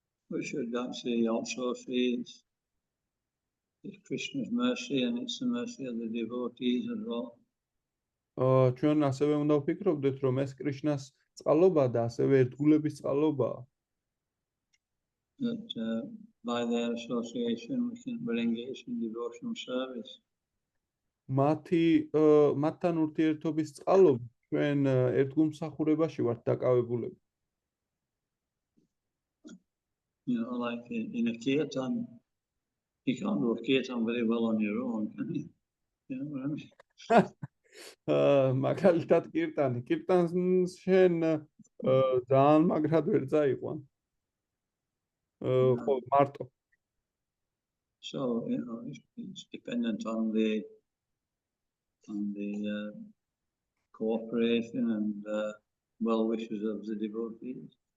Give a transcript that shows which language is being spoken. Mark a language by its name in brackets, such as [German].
[English] We should actually also see it's Krishna's mercy and it's the mercy of the devotees as well. [Georgian] ჩვენ ასევე უნდა ვფიქრობდეთ, რომ ეს კრიშნას წყალობა და ასევე ერთგულების წყალობაა. [English] That by their association, we're engaged in devotional service. [Georgian] მათთან ურთიერთობის წყალობით ჩვენ ერთგულმსახურებაში ვართ დაკავებულები. [English] Like in a kirtan, you can't do a kirtan very well on your own, can you? You know what I mean? [Georgian] მაგალითად კირტანს შენ ძალიან მაგრად ვერ წაიყვან. ხო, მარტო. [English] So, it's dependent on the cooperation and well wishes of the devotees.